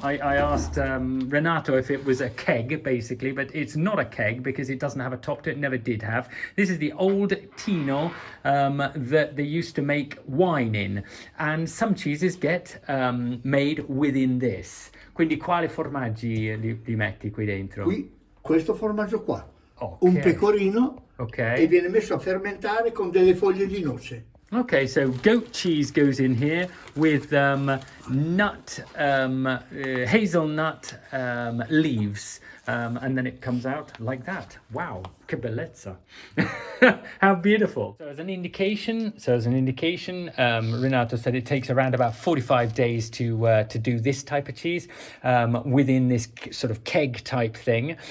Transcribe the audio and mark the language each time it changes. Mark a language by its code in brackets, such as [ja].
[en] I asked Renato if it was a keg, basically, but it's not a keg because it doesn't have a top to it. Never did have. This is the old tino that they used to make wine in, and some cheeses get made within this. [it] Quindi quali formaggi li metti qui dentro? Qui, questo formaggio qua, [en] Ok. [it] un pecorino [en] Ok. [it] e viene messo a fermentare con delle foglie di noce. [en] Okay, so goat cheese goes in here with hazelnut leaves, and then it comes out like that. [it] Wow, che bellezza! [en] How beautiful! So as an indication, Renato said it takes around about 45 days to do this type of cheese within this sort of keg type thing.